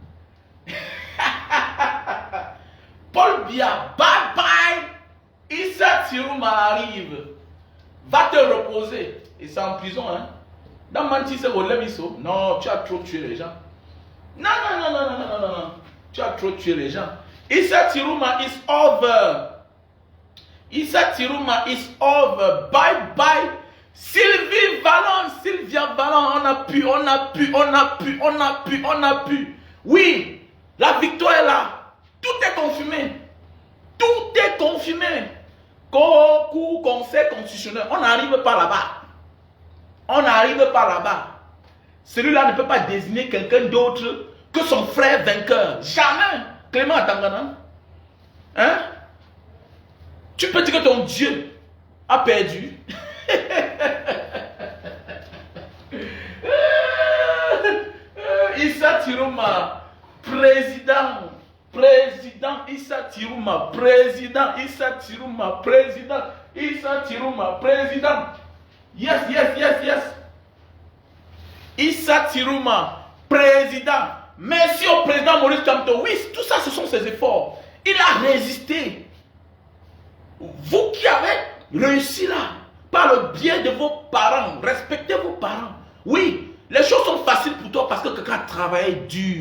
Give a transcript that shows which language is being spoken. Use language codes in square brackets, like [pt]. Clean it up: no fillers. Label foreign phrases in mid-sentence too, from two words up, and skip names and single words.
[fr] Paul Biya, [en] bye bye. [fr] Issa Tirouma arrive. Va te reposer. Et c'est en prison, hein. Dans Manti, c'est au Lemiso. Non, tu as trop tué les gens. Non. Tu as trop tué les gens. [en] Issa Tirouma is over. Issa Tirouma is over. Bye bye. [fr] Sylvia Valon, on a pu. Oui, la victoire est là. Tout est confirmé. Conseil constitutionnel. On n'arrive pas là-bas. Celui-là ne peut pas désigner quelqu'un d'autre que son frère vainqueur. Jamais. Clément Atangana. Hein? Tu peux dire que ton Dieu a perdu. Issa Tirouma, président Issa Tirouma, président Issa Tirouma, président. Yes. Issa Tirouma, président. Merci au président Maurice Kamto. Oui, tout ça, ce sont ses efforts. Il a résisté. Vous qui avez réussi là, par le biais de vos parents, respectez vos parents. Oui, les choses sont faciles pour toi parce que quelqu'un a travaillé dur.